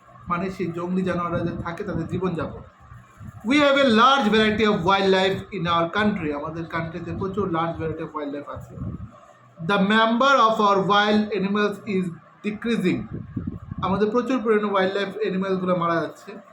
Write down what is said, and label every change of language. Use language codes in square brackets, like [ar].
[bn] মানে সেই জঙ্গলি জানোয়াররা যে থাকে তাদের জীবনযাপন। [en] We have a large variety of wildlife in our country. [bn] আমাদের কান্ট্রিতে প্রচুর [en] large variety of wild [bn] আছে। [en] The number of our wild animals is decreasing. [bn] আমাদের প্রচুর পরিমাণে ওয়াইল্ড লাইফ অ্যানিমালসগুলো মারা যাচ্ছে।